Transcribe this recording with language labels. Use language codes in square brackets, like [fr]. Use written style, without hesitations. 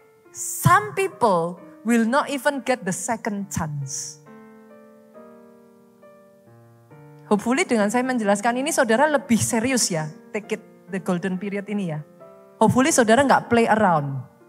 [en] Some people will not even get the second chance. [id] Hopefully dengan saya menjelaskan ini saudara lebih serius ya, [en] take it the golden period [id] ini ya. [en] Hopefully [id] saudara nggak [en] play around.